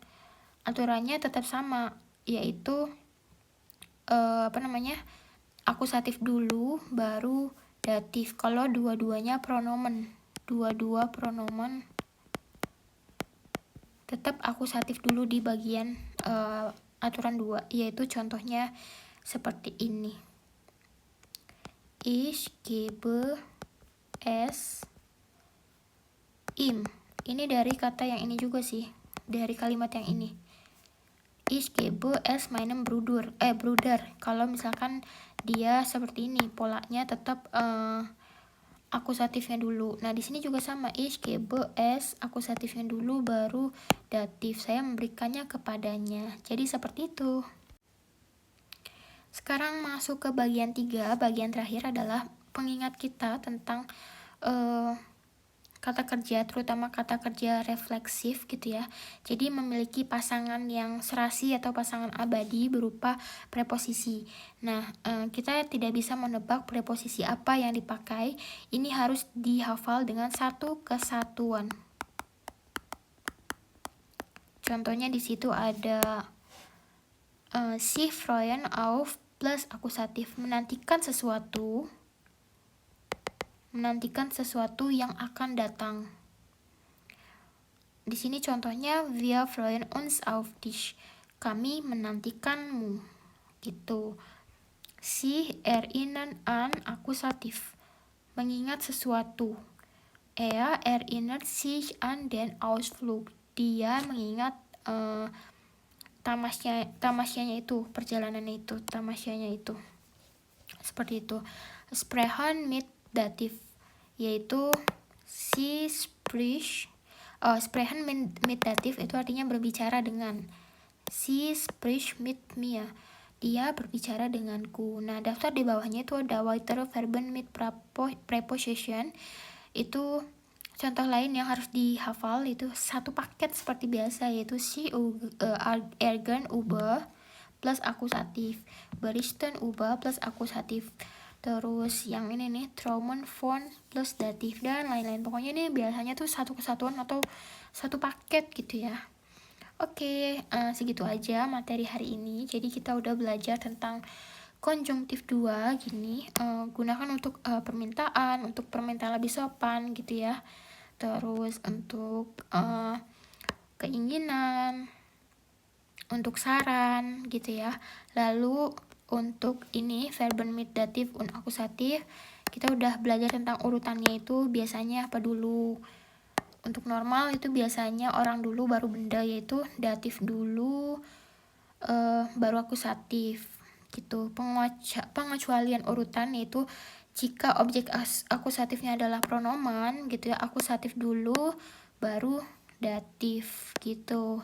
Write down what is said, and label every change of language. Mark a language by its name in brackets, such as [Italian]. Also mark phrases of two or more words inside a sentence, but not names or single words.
[Indonesian] Aturannya tetap sama, yaitu akusatif dulu baru datif. Kalau dua-duanya pronomen, dua-dua pronomen tetap akusatif dulu di bagian aturan 2, yaitu contohnya seperti ini. [German] Ich gebe es ihm. [Indonesian] Ini dari kata yang ini juga sih, dari kalimat yang ini. [German] Ich gebe es meinem Bruder. [Indonesian] Kalau misalkan dia seperti ini, polanya tetap akusatifnya dulu. Nah, di sini juga sama, [German] ich gebe es, [Indonesian] akusatifnya dulu baru datif. Saya memberikannya kepadanya. Jadi seperti itu. Sekarang masuk ke bagian 3. Bagian terakhir adalah pengingat kita tentang kata kerja, terutama kata kerja refleksif gitu ya. Jadi memiliki pasangan yang serasi atau pasangan abadi berupa preposisi. Nah, kita tidak bisa menebak preposisi apa yang dipakai. Ini harus dihafal dengan satu kesatuan. Contohnya di situ ada [German] sich freuen auf [Indonesian] plus akusatif, menantikan sesuatu yang akan datang. Di sini contohnya, [German] wir freuen uns auf dich, [Indonesian] kami menantikanmu gitu. [German] Sie erinnern an [Indonesian] akusatif, mengingat sesuatu. [German] Er erinnert sich an den Ausflug, [Indonesian] dia mengingat tamasyanya itu, perjalanannya itu, tamasyanya itu. Seperti itu. [German] Sprechen mit [Indonesian] datif, yaitu [German] Si sprechen mit [Indonesian] dativ itu artinya berbicara dengan. [German] Si spricht mit mir. [Indonesian] Dia berbicara denganku. Nah, daftar di bawahnya itu ada [German] weitere Verben mit Preposition. [Indonesian] Itu contoh lain yang harus dihafal, itu satu paket seperti biasa, yaitu [German] si ergen über [Indonesian] plus akusatif, [German] berichten über [Indonesian] plus akusatif. Terus yang ini nih, [German] Traumen von [Indonesian] plus datif, dan lain-lain. Pokoknya ini biasanya tuh satu kesatuan atau satu paket gitu ya. Oke, segitu aja materi hari ini. Jadi kita udah belajar tentang konjungtif 2 gini. Gunakan untuk permintaan, untuk permintaan lebih sopan gitu ya. Terus untuk keinginan, untuk saran gitu ya. Lalu untuk ini [German] verben mit datif und akusatif, [Indonesian] kita udah belajar tentang urutannya itu biasanya apa dulu. Untuk normal itu biasanya orang dulu baru benda, yaitu datif dulu baru akusatif gitu. Pengecualian urutan yaitu jika objek akusatifnya adalah pronomen gitu ya, akusatif dulu baru datif gitu.